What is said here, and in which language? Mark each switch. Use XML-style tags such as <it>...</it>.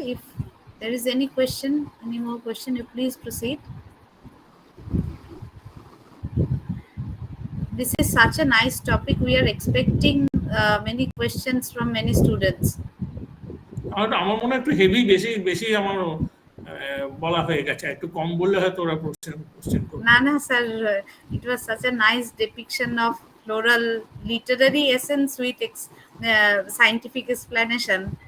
<en>If there is any question, any more question, you please proceed. This is such a nice topic, we are expecting many questions from many students.</en> <bn>আমার মনে হয় একটু heavy, বেশি বেশি আমার বলা হয়ে গেছে, একটু কম বললে হয়তো ওরা কোশ্চেন করবে।</bn> <en>না sir, it was such a nice depiction of floral literary essence with scientific explanation.</en>